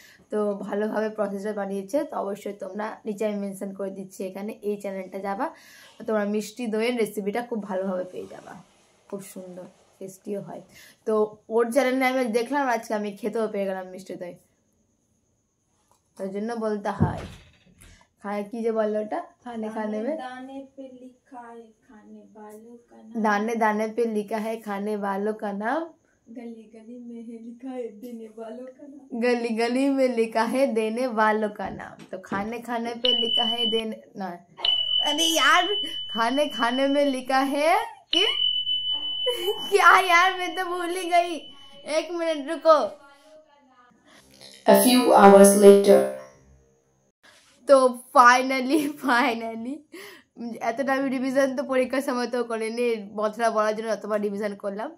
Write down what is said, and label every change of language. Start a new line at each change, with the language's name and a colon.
Bangla: তো ভালোভাবে প্রসেসে বানিয়েছে। তো অবশ্যই তোমরা নিচে আমি মেনশন করে দিচ্ছি এখানে, এই চ্যানেলটা যাবা, তোমরা মিষ্টি দইয়ের রেসিপিটা খুব ভালোভাবে পেয়ে যাবা, খুব সুন্দর টেস্টিও হয়। তো ওর চ্যানেলে আমি দেখলাম, আজকে আমি খেতেও পেয়ে গেলাম মিষ্টি দই। তার জন্য বলতে হয় খায় কি যে বললো ওটা, খানে খানে
Hindi: में दाने पे लिखा है खाने वालों का नाम, दाने दाने पे लिखा है खाने वालों का नाम, गली गली में है लिखा है देने वालों का नाम, गली गली में लिखा है देने वालों का नाम। तो खाने खाने पे लिखा है देने ना, अरे यार खाने खाने में लिखा है कि क्या यार, मैं तो भूल ही गई। एक मिनट रुको।
English: A few hours later,
Hindi: तो फाइनली
Bangla: এতটা আমি রিভিশন তো পরীক্ষার সময় তো করিনি, বছরা বলার জন্য এতবার রিভিশন করলাম।